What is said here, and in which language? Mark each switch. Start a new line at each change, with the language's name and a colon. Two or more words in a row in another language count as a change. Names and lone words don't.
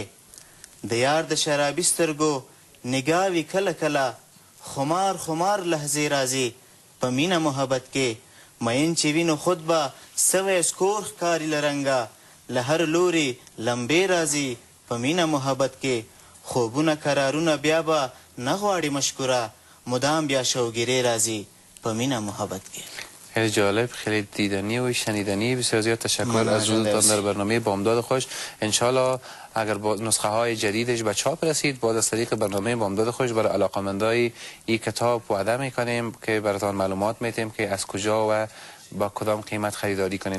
Pashto: د یار د شرابي سترګو نگاوي کله کله، خمار خمار لحظې راځي په مینه محبت کې. مین چې وي نو خود به سوی سکور ښکاري له رنګه، له هر لوري لمبې راځي په مینه محبت کې. خوبونه قرارونه بیا به نه غواړي مشکوره، مدام بیا شوگیری راځي په مینه محبت کې.
Persian: خیلی جالب، خیلی دیدنی و شنیدنی. بسیار زیاد تشکر از حضورتان در برنامه بامداد خوش. انشالله اگر با نسخه های جدیدش به چاپ رسید، باز از طریق برنامه بامداد خوش برای علاقه‌مندای این کتاب وعده میکنیم که براتون معلومات میتیم که از کجا و با کدام قیمت خریداری کنین.